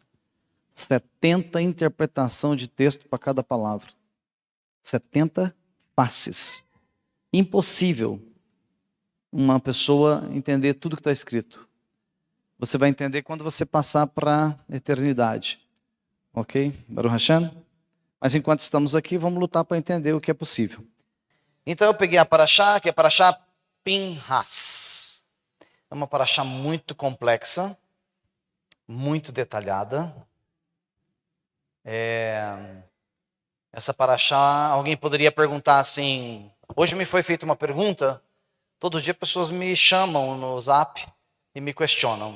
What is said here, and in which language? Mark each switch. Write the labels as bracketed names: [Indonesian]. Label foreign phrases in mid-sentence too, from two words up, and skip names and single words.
[Portuguese] 70 interpretação de texto para cada palavra. 70 faces. Impossível uma pessoa entender tudo que está escrito. Você vai entender quando você passar para a eternidade. Ok? [Hebrew] ברוך השם? [Portuguese] Mas enquanto estamos aqui, vamos lutar para entender o que é possível. Então eu peguei a paraxá, que é a paraxá Pinhas. É uma paraxá muito complexa, muito detalhada. Essa paraxá, alguém poderia perguntar assim, hoje me foi feita uma pergunta, todo dia pessoas me chamam no Zap e me questionam.